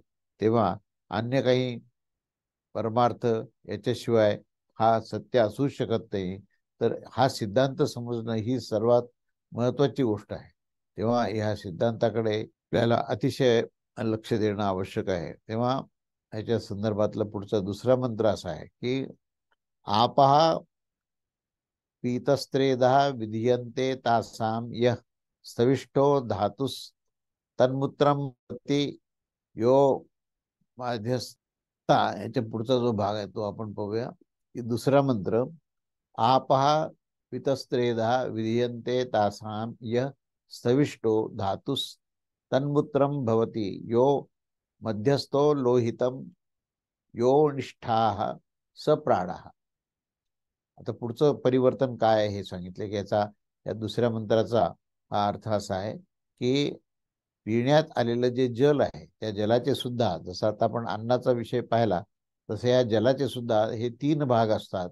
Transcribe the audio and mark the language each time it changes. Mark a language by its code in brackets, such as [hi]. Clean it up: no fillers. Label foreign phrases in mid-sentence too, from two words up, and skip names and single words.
[mr] तेव्हा अन्य काही परमार्थ याच्याशिवाय हा सत्य असू शकत नाही. तर हा सिद्धांत समजणं ही सर्वात महत्वाची गोष्ट आहे. तेव्हा ह्या सिद्धांताकडे आपल्याला अतिशय लक्ष देणं आवश्यक आहे. तेव्हा ह्याच्या संदर्भातला पुढचा दुसरा मंत्र असा आहे की [sa] आपहा पीतस्त्रेदः विधीयन्ते तासाम यः स्थविष्ठो धातुस तन्मूत्रम प्रति यो माध्यस्था. [mr] याच्या पुढचा जो भाग आहे तो आपण पाहूया की दुसरा मंत्र [sa] आपहा पितस्त्रेदः विधीयन्ते तासाम यः स्थविष्ठो धातुस तन्मूत्रम भवति यो मध्यस्थो लोहितम यो निष्ठाः स प्राणः. [mr] आता पुढचं परिवर्तन काय आहे हे सांगितले की या दुसऱ्या मंत्राचा हा अर्थ असा आहे की पिण्यात आलेलं जे जल आहे त्या जलाचे सुद्धा जसं आता आपण अन्नाचा विषय पाहिला तसं या जलाचे सुद्धा हे 3 भाग असतात.